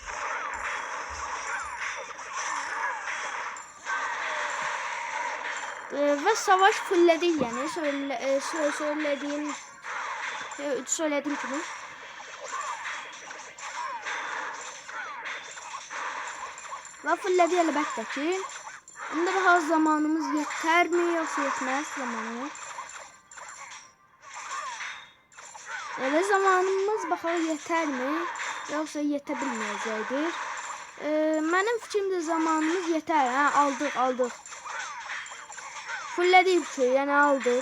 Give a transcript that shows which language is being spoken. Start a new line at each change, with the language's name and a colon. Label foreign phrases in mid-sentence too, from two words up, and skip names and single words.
Turkish: Ve savaş fullədik,
Azerbaijani: yəni söylediğim kimi. Ve fullədik əlbəttə ki.
Turkish: Indi daha zamanımız yeter mi yoksa yetmez zamanı? Ve zamanımız bakalım yeter mi yoksa yetebilmeyecektir. Benim fikrimde zamanımız yeter. Ha, aldık.
Azerbaijani: Fullədik ki,
Turkish: yani aldık.